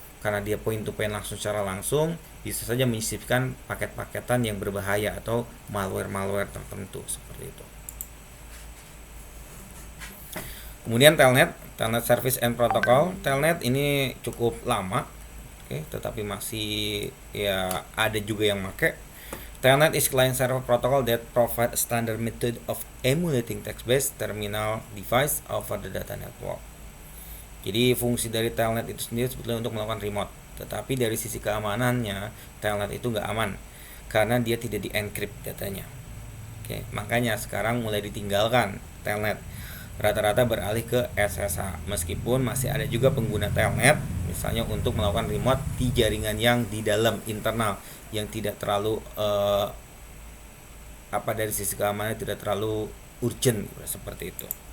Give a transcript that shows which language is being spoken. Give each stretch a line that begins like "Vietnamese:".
Indonesian: karena dia point to point langsung secara langsung, bisa saja menyisipkan paket-paketan yang berbahaya atau malware-malware tertentu seperti itu. Kemudian Telnet Service and Protocol. Telnet ini cukup lama, tetapi masih ya ada juga yang pakai.
English: Telnet is client-server protocol that provide a standard method of emulating text-based terminal device over the data network.
Indonesian: Jadi fungsi dari Telnet itu sendiri sebetulnya untuk melakukan remote, tetapi dari sisi keamanannya Telnet itu nggak aman karena dia tidak di-encrypt datanya. Makanya sekarang mulai ditinggalkan Telnet, rata-rata beralih ke SSH, meskipun masih ada juga pengguna Telnet misalnya untuk melakukan remote di jaringan yang di dalam internal yang tidak terlalu dari sisi keamanan tidak terlalu urgent seperti itu.